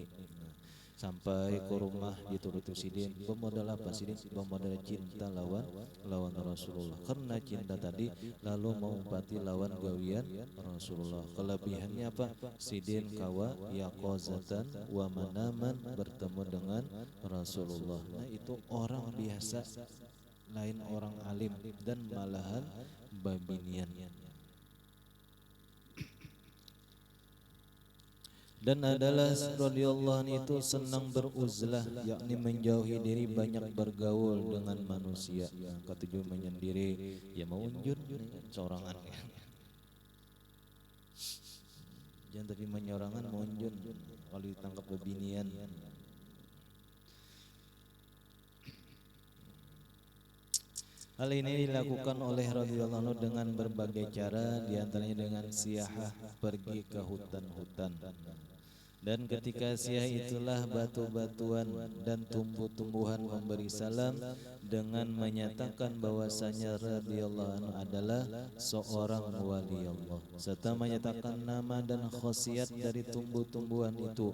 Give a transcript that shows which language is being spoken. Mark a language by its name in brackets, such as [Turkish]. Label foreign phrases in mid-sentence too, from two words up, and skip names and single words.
[Banjar] Sampai ke rumah dituruti sidin, bermodal apa sidin? Bermodal cinta lawan Rasulullah. Karena cinta tadi lalu mengumpati lawan gawian Rasulullah. Kelebihannya apa? Sidin kawa [Arabic] yaqazatan wa manaman [Banjar] bertemu dengan Rasulullah. Nah itu orang biasa, lain orang alim dan malahan babinian. [Indonesian] Dan adalah [Arabic] radhiyallahu anhu [Indonesian] itu senang beruzlah, yakni menjauhi diri, banyak bergaul dengan manusia. Ketujuh menyendiri, [Banjar] ya mau unjun sorangan. Jangan tapi menyorangan mau unjun kalau ditangkap bebinian. [Indonesian] Hal ini dilakukan oleh [Arabic] radhiyallahu anhu [Indonesian] dengan berbagai cara, diantaranya dengan siyahah, pergi ke hutan-hutan. Dan ketika siyah itulah batu-batuan dan tumbuh-tumbuhan memberi salam dengan menyatakan bahwasanya [Arabic] radhiyallahu anhu [Indonesian] adalah seorang wali Allah, serta menyatakan nama dan khasiat dari tumbuh-tumbuhan itu.